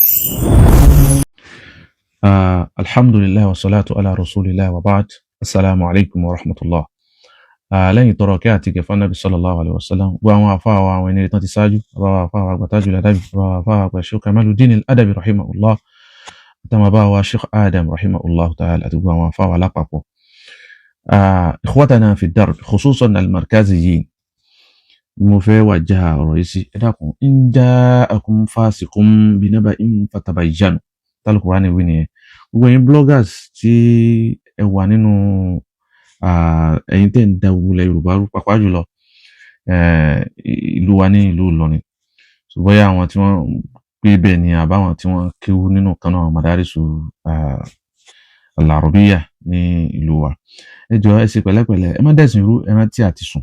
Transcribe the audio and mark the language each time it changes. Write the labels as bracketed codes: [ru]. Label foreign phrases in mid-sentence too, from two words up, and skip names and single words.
[ar] الحمد لله والصلاة على رسول الله وبعد. السلام عليكم ورحمة الله. [yo] Lẹ́yìn tọrọ kí àti gẹ̀fà Nabi [ar] صلى الله عليه وسلم, [yo] gbọ́ àwọn àfáà wa àwọn ẹni tán ti ṣáájú, àbáwà àfáà wa Tajul Adabi, àbáwà àfáà wa Sheikh Kamaluddin al-Adabi rahimahullah, àtàwọn àbáwà wa Sheikh Adam [ar] رحمه الله تعالى, [yo] àti gbọ́ àwọn àfáà wa lápapọ̀. [ar] إخوتنا في الدرب خصوصا المركزيين, [yo] mo fẹ́ wajjaha ọ̀rọ̀ yìí sí, ẹ dákun, [ar] إن جاءكم فاسق بنبإ فتبينوا, [yo] tálùkùránì wí nìyẹn. Gbogbo ẹ̀yin bloggers tí ẹ wà nínú ẹ̀yin tẹ́ ń da gbogbo ilẹ̀ Yorùbá rú pàápàá jùlọ ìlú wa ní ìlú Ìlọrin, ṣùgbọ́n yá àwọn tí wọ́n gbé bẹ́ẹ̀ ni àbáwọn tí wọ́n kéwú nínú kan náà [ar] مدارس العربية [yo] ní ìlú wa, ẹ jọ̀ọ́ ẹ ṣe pẹ̀lẹ́pẹ̀lẹ́, ẹ má dẹ̀sìn rú, ẹ rántí àti sùn.